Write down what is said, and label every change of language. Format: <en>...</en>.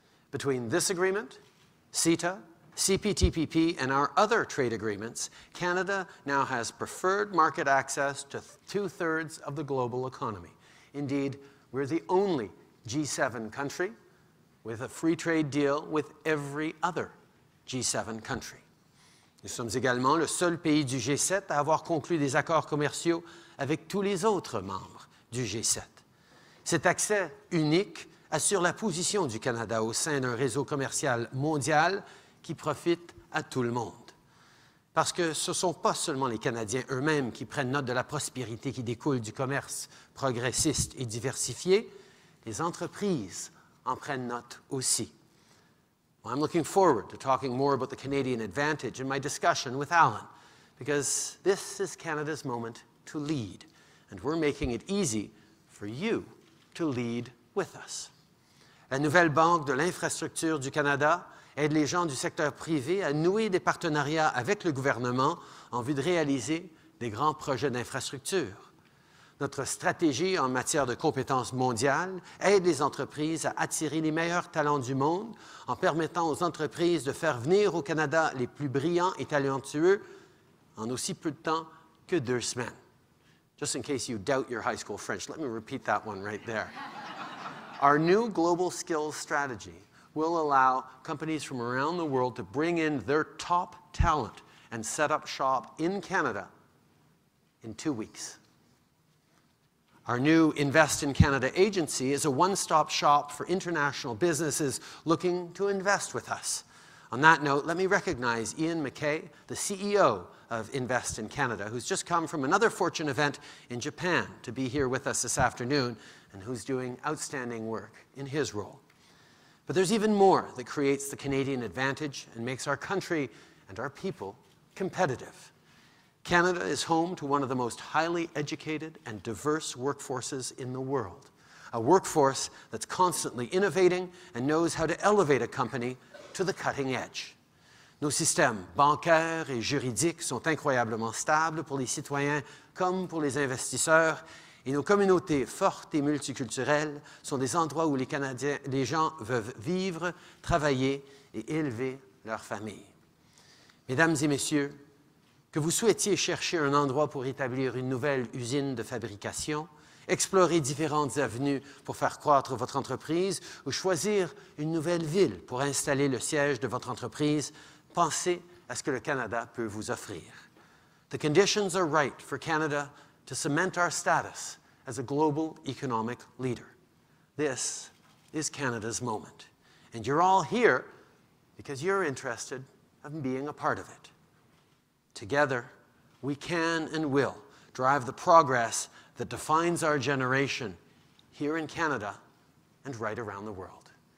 <en>Between this agreement, CETA, CPTPP, and our other trade agreements, Canada now has preferred market access to 2/3 of the global economy. Indeed, we're the only G7 country with a free trade deal with every other G7 country.</en> <fr>Nous sommes également le seul pays du G7 à avoir conclu des accords commerciaux avec tous les autres membres du G7. Cet accès unique assure la position du Canada au sein d'un réseau commercial mondial qui profite à tout le monde. Parce que ce ne sont pas seulement les Canadiens eux-mêmes qui prennent note de la prospérité qui découle du commerce progressiste et diversifié, les entreprises en prennent note aussi.</fr> <en>Well, I'm looking forward to talking more about the Canadian advantage in my discussion with Alan, because this is Canada's moment to lead, and we're making it easy for you to lead with us.</en> <fr>La nouvelle Banque de l'infrastructure du Canada aide les gens du secteur privé à nouer des partenariats avec le gouvernement en vue de réaliser des grands projets d'infrastructure. Notre stratégie en matière de compétences mondiales aide les entreprises à attirer les meilleurs talents du monde en permettant aux entreprises de faire venir au Canada les plus brillants et talentueux en aussi peu de temps que 2 semaines.</fr> <en>Just in case you doubt your high school French, let me repeat that one right there. Our new global skills strategy will allow companies from around the world to bring in their top talent and set up shop in Canada in 2 weeks. Our new Invest in Canada agency is a one-stop shop for international businesses looking to invest with us. On that note, let me recognize Ian McKay, the CEO of Invest in Canada, who's just come from another Fortune event in Japan to be here with us this afternoon, and who's doing outstanding work in his role. But there's even more that creates the Canadian advantage and makes our country and our people competitive. Canada is home to one of the most highly educated and diverse workforces in the world, a workforce that's constantly innovating and knows how to elevate a company to the cutting edge.</en> <fr>Nos systèmes bancaires et juridiques sont incroyablement stables pour les citoyens comme pour les investisseurs, et nos communautés fortes et multiculturelles sont des endroits où les gens veulent vivre, travailler et élever leur famille. Mesdames et messieurs, que vous souhaitiez chercher un endroit pour établir une nouvelle usine de fabrication, explorer différentes avenues pour faire croître votre entreprise ou choisir une nouvelle ville pour installer le siège de votre entreprise, pensez à ce que le Canada peut vous offrir.</fr> <en>The conditions are right for Canada to cement our status as a global economic leader. This is Canada's moment. And you're all here because you're interested in being a part of it. Together, we can and will drive the progress that defines our generation here in Canada and right around the world.</en>